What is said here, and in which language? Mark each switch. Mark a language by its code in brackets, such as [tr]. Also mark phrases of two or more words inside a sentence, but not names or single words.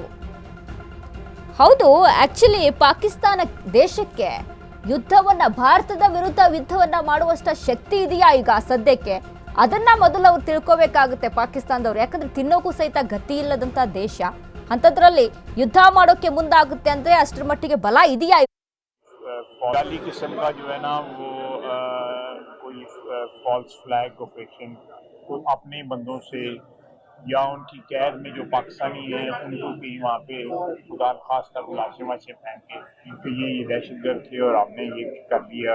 [kn] ಹೌದು, ಆಕ್ಚುಲಿ ಪಾಕಿಸ್ತಾನ ದೇಶಕ್ಕೆ ಯುದ್ಧವನ್ನ, ಭಾರತದ ವಿರುದ್ಧ ಯುದ್ಧವನ್ನ ಮಾಡುವಷ್ಟ ಶಕ್ತಿ ಇದೆಯಾ ಈಗ ಸದ್ಯಕ್ಕೆ? ಅದನ್ನ ಮೊದಲು ಅವ್ರು ತಿಳ್ಕೋಬೇಕಾಗುತ್ತೆ ಪಾಕಿಸ್ತಾನದವ್ರು. ಯಾಕಂದ್ರೆ ತಿನ್ನೋಕ್ಕೂ ಸಹಿತ ಗತಿ ಇಲ್ಲದಂತ ದೇಶ, ಅಂಥದ್ರಲ್ಲಿ ಯುದ್ಧ ಮಾಡೋಕೆ ಮುಂದಾಗುತ್ತೆ ಅಂದ್ರೆ ಅಷ್ಟರ ಮಟ್ಟಿಗೆ ಬಲ ಇದೆಯಾ? [ur] ڈالی قسم کا جو ہے نا وہ کوئی [en] false flag operation [ur] کوئی اپنے بندوں سے یا ان کی قید میں جو پاکستانی ہیں ان کو بھی وہاں پہ خدا خاص لاشیمہ سے پھینک کے کیونکہ یہ دہشت گرد تھے اور آپ نے یہ کر دیا.